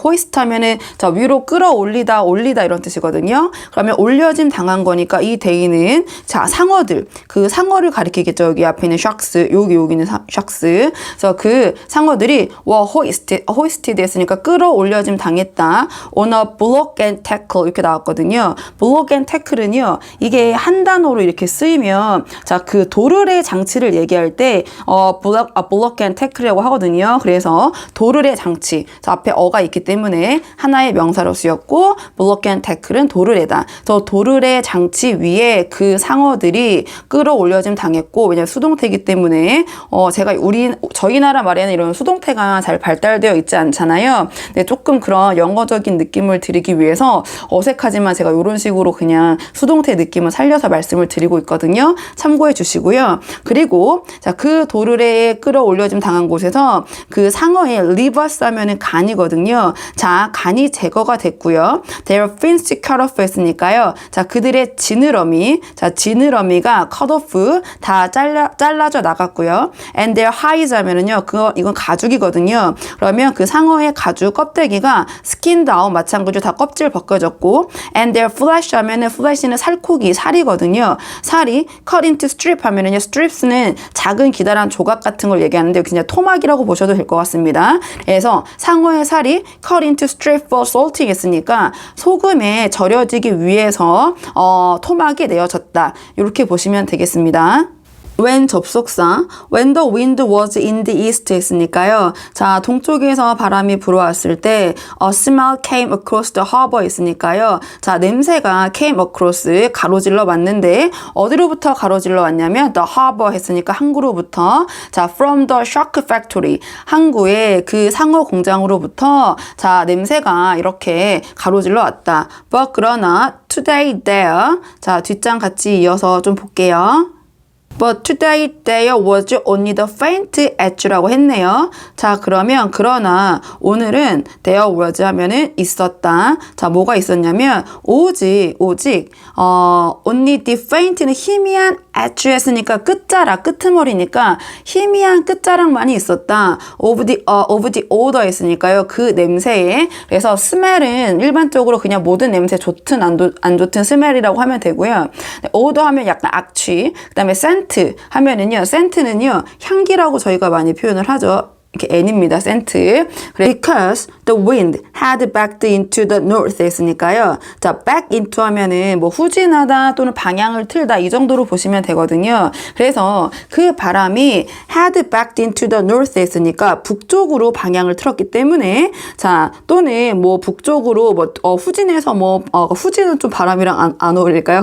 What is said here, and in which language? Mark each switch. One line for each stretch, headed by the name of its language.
Korean: hoist 하면은 자, 위로 끌어올리다, 올리다 이런 뜻이거든요. 그러면 올려짐 당한 거니까 이 데이는 자, 상어들, 그 상어를 가리키겠죠. 여기 앞에 있는 sharks, 여기는 sharks. 그래서 그 상어들이
English: were hoisted
Korean: 했으니까 끌어올려짐 당했다.
English: on a block and tackle
Korean: 이렇게 나왔거든요.
English: block and tackle은요.
Korean: 이게 한 단어로 이렇게 쓰이면 자, 그 도르래 장치를 얘기할 때 block and tackle이라고 하거든요. 그래서 도르래 장치. 자, 앞에 어가 있기 때문에 하나의 명사로 쓰였고 block and tackle은 도르래다. 그래서 도르래 장치 위에 그 상어들이 끌어올려짐 당했고 왜냐면 수동태이기 때문에 저희 나라 말에는 이런 수동태가 잘 발달되어 있지 않잖아요. 근데 조금 그런 영어적인 느낌을 드리기 위해서 어색하지만 제가 이런 식으로 그냥 수동태 느낌을 살려서 말씀을 드리고 있거든요. 참고해 주시고요. 그리고 자, 그 도르래에 끌어올려짐 당한 곳에서 그 상어의 livers 하면은 간이거든요. 자, 간이 제거가 됐고요.
English: Their fins cut off
Korean: 했으니까요. 자, 그들의 지느러미, 자, 지느러미가
English: cut off
Korean: 다 잘라져 나갔고요.
English: And their hides
Korean: 하면은요, 이건 가죽이거든요. 그러면 그 상어의 가죽 껍데기가
English: skinned out
Korean: 마찬가지로 다 껍질 벗겨졌고,
English: and their flesh
Korean: 하면은 flesh는 살코기, 살이거든요. 살이
English: cut into strip
Korean: 하면은요, strips는 작은 기다란 조각 같은 걸 얘기하는데 그냥 토막이라고 보셔도 될 것 같습니다. 그래서 상어의 살이
English: cut into strip for salting
Korean: 했으니까 소금에 절여지기 위해서 토막이 내어졌다. 이렇게 보시면 되겠습니다.
English: when
Korean: 접속사,
English: when the wind was in the east
Korean: 했으니까요. 자, 동쪽에서 바람이 불어왔을 때
English: a smell came across the harbor
Korean: 있으니까요. 자, 냄새가
English: came across
Korean: 가로질러 왔는데 어디로부터 가로질러 왔냐면 the harbor 했으니까 항구로부터 자,
English: from the shark factory
Korean: 항구의 그 상어 공장으로부터 자, 냄새가 이렇게 가로질러 왔다.
English: but
Korean: 그러나
English: today there
Korean: 자, 뒷장 같이 이어서 좀 볼게요.
English: But today there was only the faint edge
Korean: 라고 했네요. 자, 그러면 그러나 오늘은
English: there was
Korean: 하면은 있었다. 자, 뭐가 있었냐면 오직
English: only the faint
Korean: 는 희미한 edge 했으니까 끝자락, 끄트머리니까 희미한 끝자락만이 있었다.
English: of the odor
Korean: 했으니까요. 그 냄새에. 그래서 smell은 일반적으로 그냥 모든 냄새 좋든 안 좋든 smell이라고 하면 되고요. odor 하면 약간 악취. 그다음에 scent 하면은요, scent는요, 향기라고 저희가 많이 표현을 하죠. 이렇게 N입니다. scent.
English: Because the wind had backed into the north
Korean: 했으니까요. 자, back into 하면은 뭐 후진하다 또는 방향을 틀다 이 정도로 보시면 되거든요. 그래서 그 바람이
English: had backed into the north
Korean: 했으니까 북쪽으로 방향을 틀었기 때문에 자, 또는 뭐 북쪽으로 뭐 후진해서 후진은 좀 바람이랑 안 어울릴까요?